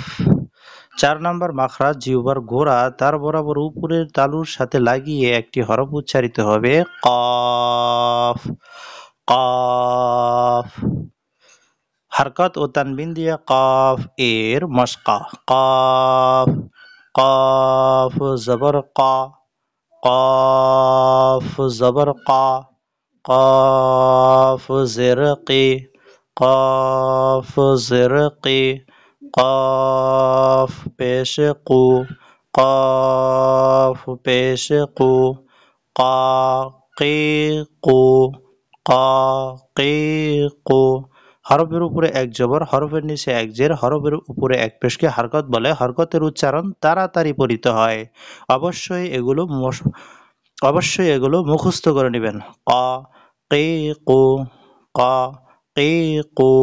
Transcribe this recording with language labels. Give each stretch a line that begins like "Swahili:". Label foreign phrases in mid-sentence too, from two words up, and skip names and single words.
Bangla: ৪ নম্বর মাখরাজ জিহ্বার গোড়া তার বরাবর উপরের তালুর সাথে লাগিয়ে একটি হরফ উচ্চারিত হবে। কফ, কফ। হরকত ও তানবিন দিয়ে কফ এর মশকা। কফ, কফ জবর ক,
Urdu: قاف زبر قا، قاف زرقي، قاف زرقي، قاف پیش قو، قاف پیش قو، قاقيقو، قاقيقو।
Bangla: হরফের উপরে এক জবর, হরফের নিচে এক জের, হরফের উপরে এক পেশকে হরকত বলে, হরকতের উচ্চারণ তাড়াতাড়ি পড়িতে হয়। অবশ্যই এগুলো মুখস্থ করে নেবেন। ক কি কু, ক কি কু।